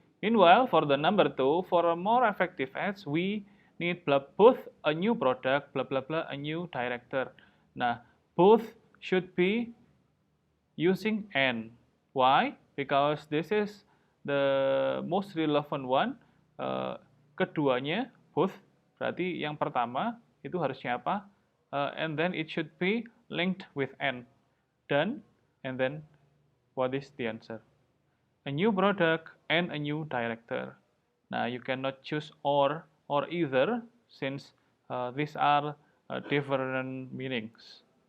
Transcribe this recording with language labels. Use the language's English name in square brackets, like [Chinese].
[English] Meanwhile, for the number two, for a more effective ads, we need both a new product, blah blah blah, a new director. Nah, both should be using and. Why? Because this is the most relevant one. [Indonesian] Keduanya both, berarti yang pertama itu harusnya apa? [English] And then it should be linked with and. Done, and then what is the answer? A new product and a new director. Now you cannot choose or either, since these are different meanings.